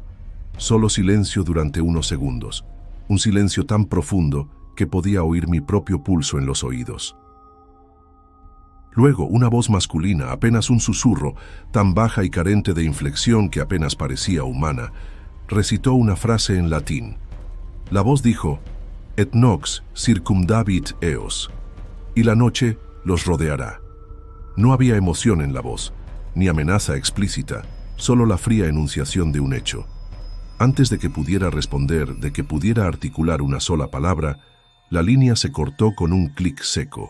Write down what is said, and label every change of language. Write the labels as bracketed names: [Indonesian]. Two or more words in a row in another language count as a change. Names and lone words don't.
[Spanish] Solo silencio durante unos segundos. Un silencio tan profundo que podía oír mi propio pulso en los oídos. Luego, una voz masculina, apenas un susurro, tan baja y carente de inflexión que apenas parecía humana, recitó una frase en latín. La voz dijo, [Latin] «Et nox circumdavit eos», [Spanish] y la noche los rodeará. No había emoción en la voz, ni amenaza explícita, solo la fría enunciación de un hecho. Antes de que pudiera responder, de que pudiera articular una sola palabra, la línea se cortó con un clic seco.